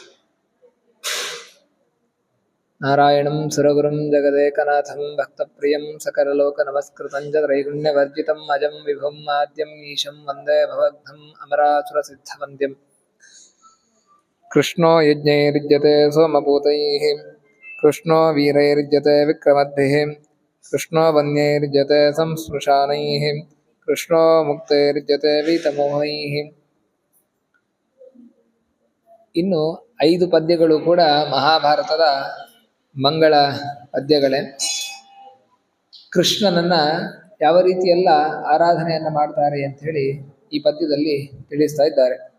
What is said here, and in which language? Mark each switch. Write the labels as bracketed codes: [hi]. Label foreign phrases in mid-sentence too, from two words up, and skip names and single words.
[sa] नारायणं सुरगुरुं जगदेकनाथं भक्तप्रियं सकललोकनमस्कृतं च त्रैगुण्यवर्जितम् अजं विभुम् आद्यम् ईशं वन्दे भवघ्नम् अमरासुरसिद्धवन्द्यम्। कृष्णो यज्ञैर्युज्यते सोमपूतैः कृष्णो वीरैर्युज्यते विक्रमद्भिः कृष्णो वन्यैर्युज्यते संस्पृशानैः कृष्णो मुक्तैर्युज्यते वीतमೋಹೈः। [kn] ಇನ್ನು 5 ಪದ್ಯಗಳು ಕೂಡ ಮಹಾಭಾರತದ ಮಂಗಳ ಪದ್ಯಗಳೇ. ಕೃಷ್ಣನನ್ನ ಯಾವ ರೀತಿಯೆಲ್ಲ ಆರಾಧನೆಯನ್ನ ಮಾಡ್ತಾರೆ ಅಂತ ಹೇಳಿ ಈ ಪದ್ಯದಲ್ಲಿ ತಿಳಿಸ್ತಾ ಇದ್ದಾರೆ.